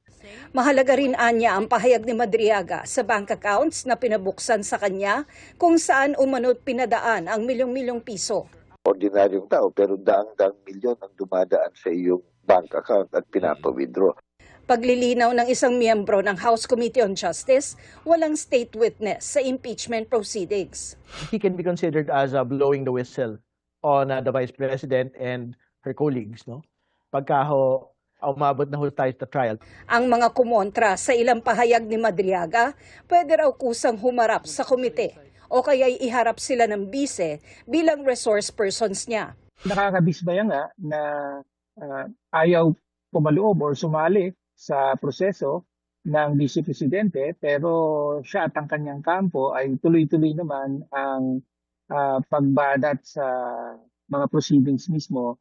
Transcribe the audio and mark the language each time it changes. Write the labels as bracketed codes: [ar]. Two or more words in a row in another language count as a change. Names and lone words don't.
[tl] Mahalaga rin anya ang pahayag ni Madriaga sa [en] bank accounts [tl] na pinabuksan sa kanya kung saan umano't pinadaan ang milyong-milyong piso. Ordinaryong tao pero daang-daang milyon ang dumadaan sa iyong [en] bank account [tl] at pinapa-withdraw. Paglilinaw ng isang miyembro ng House Committee on Justice, walang state witness sa impeachment proceedings. [en] He can be considered as blowing the whistle on the Vice President and her colleagues, no? [tl] Pagka umabot na tayo sa trial. Ang mga kumontra sa ilang pahayag ni Madriaga, pwede raw kusang humarap sa komite o kaya'y iharap sila ng bise bilang [en] resource persons [tl] niya. Nakakabisbaya nga na ayaw pumaloob or sumali sa proseso ng Vice Presidente pero siya at ang kanyang kampo ay tuloy-tuloy naman ang pagbadat sa mga proceedings mismo.